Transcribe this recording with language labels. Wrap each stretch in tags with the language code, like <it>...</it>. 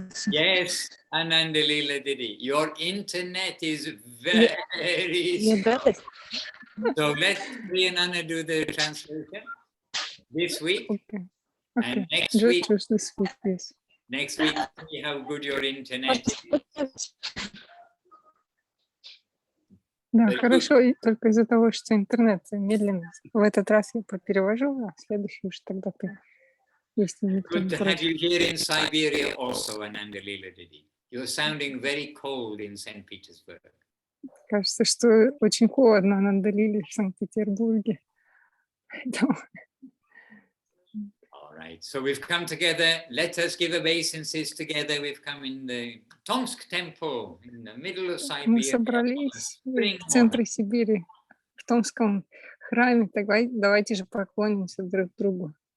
<en>Yes, Ananda Leela Didi, your internet is very You got it. So let Priyanana do the translation this week. Okay. And next Just week, this week, please. next week, see how good your internet is.</en> <ru>Да, хорошо, и только из-за того, что интернет медленный. В этот раз я поперевожу, а в следующий уж тогда ты.</ru> <en>Good to have you here in Siberia also, Ananda Leela Didi. You're sounding very cold in St. Petersburg.</en> <ru>Кажется, что очень холодно на Андалиле в Санкт-Петербурге.</ru> <en>All right, so we've come together. Let us give obeisances together. We've come in the Tomsk temple in the middle of Siberia.</en> <ru>Мы собрались в центре Сибири, в Томском храме. Давайте же поклонимся друг другу.</ru>